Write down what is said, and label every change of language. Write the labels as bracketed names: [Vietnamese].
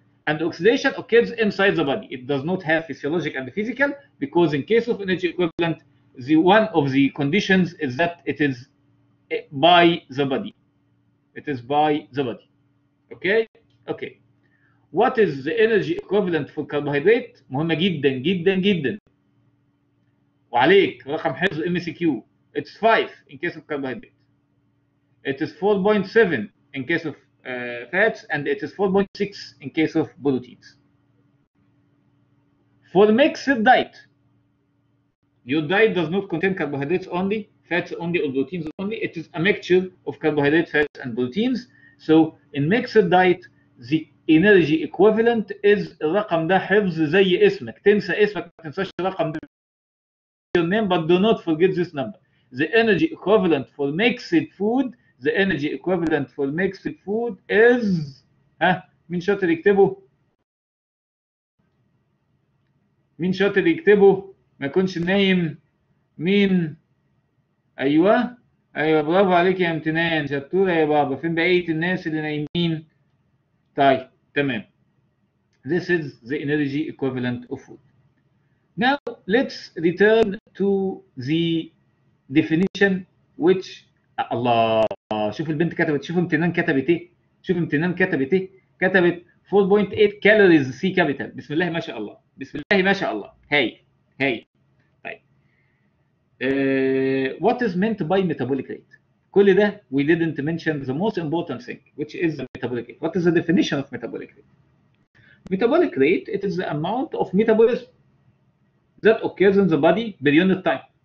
[English] And oxidation occurs inside the body. It does not have physiologic and physical, because in case of energy equivalent, one of the conditions is that it is by the body. It is by the body. Okay? Okay. What is the energy equivalent for carbohydrate? [Arabic] مهمة جدا جدا جدا. وعليك رقم حفظ MCQ. [English] It's 5 in case of carbohydrate. It is 4.7 in case of fats, and it is 4.6 in case of proteins. For mixed diet, your diet does not contain carbohydrates only, fats only, or proteins only. It is a mixture of carbohydrates, fats, and proteins. So in mixed diet, the energy equivalent is [Arabic] الرقم ده حفظ زي اسمك. تنسى اسمك، ما تنساش الرقم ده. [English] Your name, but do not forget this number. the energy equivalent for mixed food, the energy equivalent for mixed food is [Arabic] مين شاطر يكتبه؟ مين شاطر يكتبه؟ ما يكونش نايم. مين؟ ايوه برافو عليك يا امتنان، شطوره يا بابا. فين بقيه الناس اللي نايمين؟ طيب تمام. [English] This is the energy equivalent of food. Now let's return to the definition which الله. [Arabic] شوف البنت كتبت، شوف امتنان كتبت ايه، شوف امتنان كتبت ايه، كتبت 4.8 calories C capital. بسم الله ما شاء الله، بسم الله ما شاء الله. هاي هاي. طيب [English] what is meant by metabolic rate؟ [Arabic] كل ده [English] we didn't mention the most important thing which is the metabolic rate. What is the definition of metabolic rate? Metabolic rate, it is the amount of metabolism that occurs in the body per unit time.